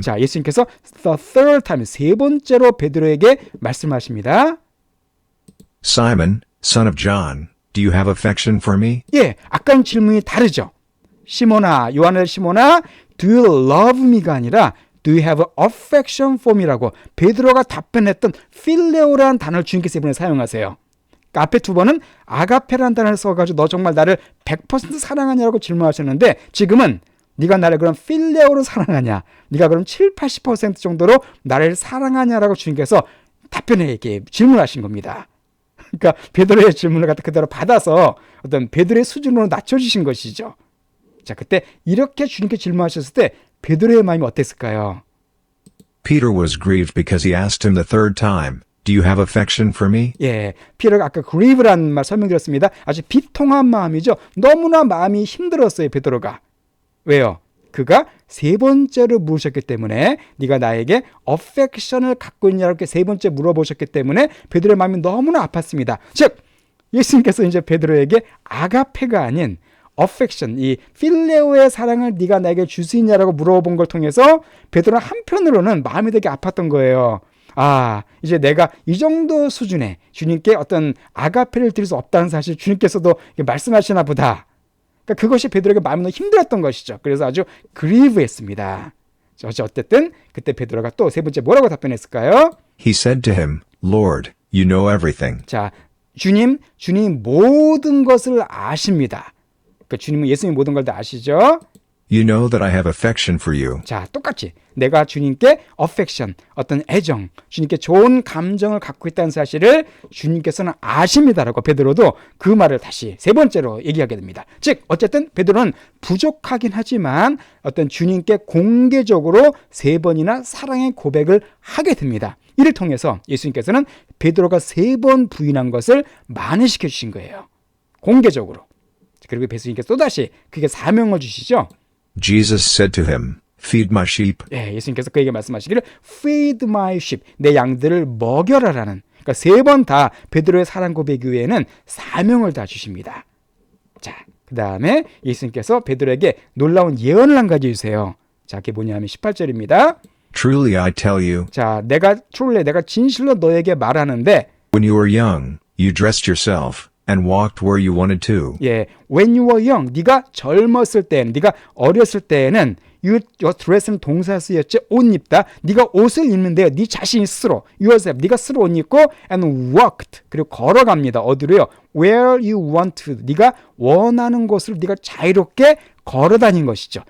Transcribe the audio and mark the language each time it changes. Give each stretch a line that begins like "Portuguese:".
Korean: 자, 예수님께서
English: the third time,
Korean: 세 번째로 베드로에게 말씀하십니다.
English: Simon, son of John, do you have affection for me?
Korean: 예, 아까는 질문이 다르죠. 시몬아, 요한의 시몬아,
English: do you love me
Korean: 가 아니라
English: do you have affection for me
Korean: 라고 베드로가 답변했던 필레오라는 단어를 주님께서 이번에 사용하세요. 그러니까 앞에 두 번은 아가페라는 단어를 써가지고 너 정말 나를 100% 사랑하냐고 질문하셨는데 지금은 네가 나를 그럼 필레오로 사랑하냐? 네가 그럼 70-80% 정도로 나를 사랑하냐라고 주님께서 답변에게 질문하신 겁니다. 그러니까 베드로의 질문을 갖다 그대로 받아서 어떤 베드로의 수준으로 낮춰주신 것이죠. 자, 그때 이렇게 주님께 질문하셨을 때 베드로의 마음이 어땠을까요?
English: Peter was grieved because he asked him the third time, Do you have affection for me?
Korean: 예, 피터가 아까 grieve라는 말 설명드렸습니다. 아주 비통한 마음이죠. 너무나 마음이 힘들었어요, 베드로가. 왜요? 그가 세 번째로 물으셨기 때문에 네가 나에게 affection을 갖고 있냐고 이렇게 세 번째 물어보셨기 때문에 베드로의 마음이 너무나 아팠습니다. 즉 예수님께서 이제 베드로에게 아가페가 아닌 affection, 이 필레오의 사랑을 네가 나에게 줄 수 있냐라고 물어본 걸 통해서 베드로는 한편으로는 마음이 되게 아팠던 거예요. 아, 이제 내가 이 정도 수준의 주님께 어떤 아가페를 드릴 수 없다는 사실 주님께서도 말씀하시나 보다. 그러니까 그것이 베드로에게 마음이 너무 힘들었던 것이죠. 그래서 아주 그리브했습니다. 어쨌든 그때 베드로가 또 세 번째 뭐라고 답변했을까요?
English: He said to him, Lord, you know everything.
Korean: 자, 주님 모든 것을 아십니다. 그러니까 주님은 예수님 모든 걸 다 아시죠?
English: You know that I have affection for you.
Korean: 자, 똑같이 내가 주님께 affection, 어떤 애정, 주님께 좋은 감정을 갖고 있다는 사실을 주님께서는 아십니다라고 베드로도 그 말을 다시 세 번째로 얘기하게 됩니다. 즉 어쨌든 베드로는 부족하긴 하지만 어떤 주님께 공개적으로 세 번이나 사랑의 고백을 하게 됩니다. 이를 통해서 예수님께서는 베드로가 세 번 부인한 것을 만회시켜 주신 거예요. 공개적으로. 그리고 예수님께서 또다시 그게 사명을 주시죠.
English: Jesus said to him, Feed my sheep.
Korean: 예, 예수님께서 그에게 말씀하시기를
English: Feed my sheep,
Korean: 내 양들을 먹여라라는, 그러니까 세 번 다 베드로의 사랑 고백 이후에는 사명을 다 주십니다. 자, 그 다음에 예수님께서 베드로에게 놀라운 예언을 한 가지 주세요. 자, 그게 뭐냐면 18절입니다.
English: Truly I tell you,
Korean: 자, 내가 진실로 너에게 말하는데,
English: when you were young, you dressed yourself and walked where you wanted to.
Korean: 예,
English: when you were young,
Korean: 네가 젊었을 때는, 네가 어렸을 때는 your dress는 동사 쓰였죠. 옷 입다. 네가 옷을 입는데요. 네 자신 스스로, yourself, 네가 스스로 옷 입고
English: and walked,
Korean: 그리고 걸어갑니다. 어디로요?
English: Where you want to,
Korean: 네가 원하는 곳으로 네가 자유롭게 걸어 다닌 것이죠.